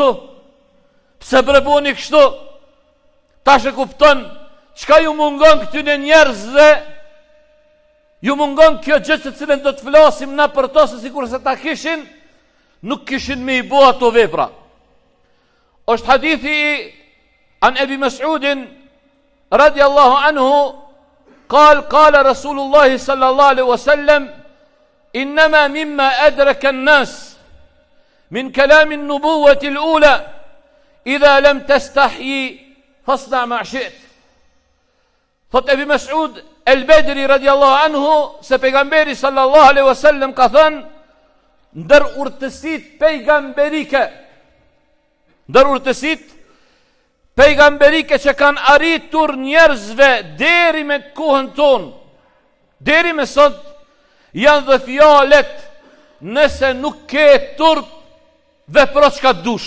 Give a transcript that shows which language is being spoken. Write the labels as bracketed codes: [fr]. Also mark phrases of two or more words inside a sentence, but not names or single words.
[sq] Pse breboni kështu? Tash e kupton çka ju mungon këtyne njerëzve. Ju mungon kjo gjë që cilën do të flasim na për to, se sikur se ta kishin, nuk kishin me i bo ato vepra. Është hadithi [ar] عن أبي مسعود رضي الله عنه، قال رسول الله صلى الله عليه وسلم، إن مما أدرك الناس من كلام النبوة الأولى إذا لم تستح فاصنع ما شئت. [sq] Thot Ebi Mes'ud el-Bedri [ar] رضي الله عنه [sq] se pejgamberi [ar] صلى الله عليه وسلم [sq] ka thënë, ndër urtësit pejgamberike që kanë arritur njerëzve deri me të kohën tonë, deri me sot, janë dhe fjalet, nëse nuk ke turp, vepro çka dush.